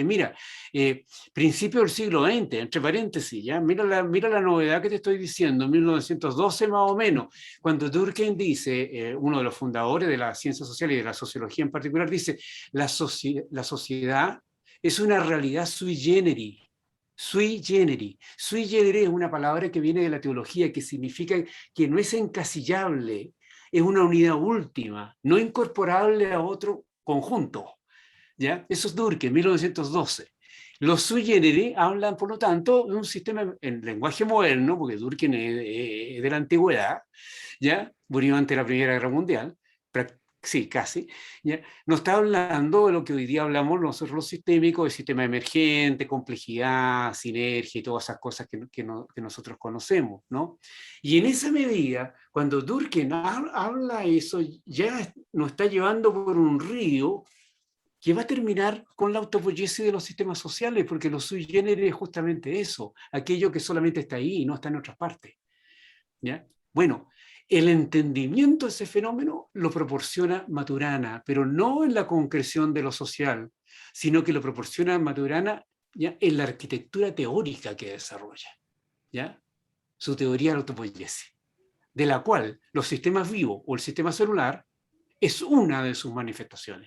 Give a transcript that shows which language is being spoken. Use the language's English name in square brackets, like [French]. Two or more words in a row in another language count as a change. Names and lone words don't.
[Spanish] Mira, principio del siglo XX, entre paréntesis, ¿ya? Mira la novedad que te estoy diciendo, 1912 más o menos, cuando Durkheim dice, uno de los fundadores de la ciencia social y de la sociología en particular, dice, la sociedad es una realidad [Latin] sui generis. Sui generis. Sui generis [Spanish] es una palabra que viene de la teología, que significa que no es encasillable, es una unidad última, no incorporable a otro conjunto, ¿ya? Eso es Durkheim, 1912. Los [Latin] sui generis [Spanish] hablan, por lo tanto, de un sistema en lenguaje moderno, porque Durkheim es de la antigüedad, ¿ya? Murió antes de la Primera Guerra Mundial, sí, casi, ¿ya? Nos está hablando de lo que hoy día hablamos nosotros los sistémicos, de sistema emergente, complejidad, sinergia y todas esas cosas que nosotros conocemos, ¿no? Y en esa medida, cuando Durkheim habla eso, ya nos está llevando por un río que va a terminar con la autopoiesis de los sistemas sociales, porque lo [Latin] sui generis [Spanish] es justamente eso, aquello que solamente está ahí y no está en otras partes, ¿ya? Bueno, el entendimiento de ese fenómeno lo proporciona Maturana, pero no en la concreción de lo social, sino que lo proporciona Maturana, ¿ya?, en la arquitectura teórica que desarrolla, ¿ya?, su teoría de la autopoiesis, de la cual los sistemas vivos o el sistema celular es una de sus manifestaciones.